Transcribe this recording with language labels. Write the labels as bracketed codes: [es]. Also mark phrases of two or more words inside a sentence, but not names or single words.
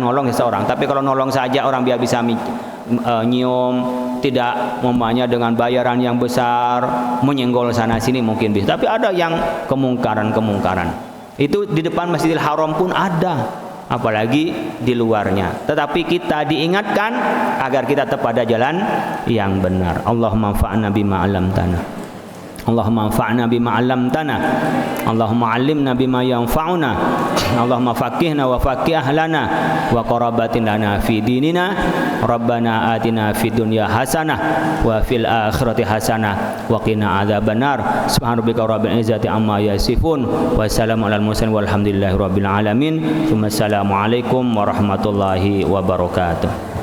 [id] Tapi kalau nolong saja orang biar bisa nyium, tidak umpamanya dengan bayaran yang besar, menyenggol sana sini mungkin bisa. Tapi ada yang kemungkaran. Itu di depan Masjidil Haram pun ada, apalagi di luarnya. Tetapi kita diingatkan agar kita tetap pada jalan yang benar. [ar] اللهم انفعنا بما علمتنا. اللهم انفعنا بما علمتنا. اللهم علمنا بما ينفعنا. اللهم فقهنا وفقه أهلنا وقرابة لنا في ديننا. ربنا آتنا في الدنيا حسنة وفي الآخرة حسنة وقنا عذاب النار. سبحان ربك رب العزة عما يصفون وسلام على المرسلين والحمد لله رب العالمين. السلام عليكم ورحمة الله وبركاته.